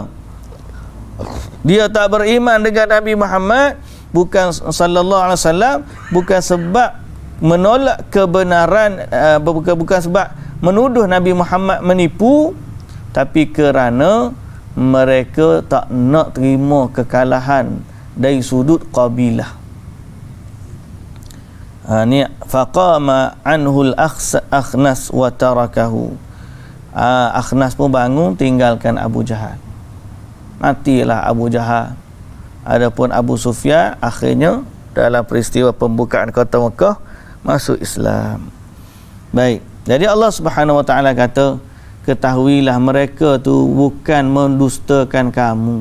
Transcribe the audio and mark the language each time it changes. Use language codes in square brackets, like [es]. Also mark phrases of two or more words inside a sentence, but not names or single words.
[ms] Dia tak beriman dengan Nabi Muhammad bukan [ar] صلى الله عليه وسلم, [ms] bukan sebab menolak kebenaran, bukan sebab menuduh Nabi Muhammad menipu, tapi kerana mereka tak nak terima kekalahan dari sudut qabilah. [ar] Ni فقام عنه الأخنس وتركه. [ms] Akhnas pun bangun tinggalkan Abu Jahal. Matilah Abu Jahal. Adapun Abu Sufyan akhirnya dalam peristiwa pembukaan kota Mekah masuk Islam. Baik. Jadi Allah [ar] سبحانه وتعالى [ms] kata, ketahuilah mereka tu bukan mendustakan kamu.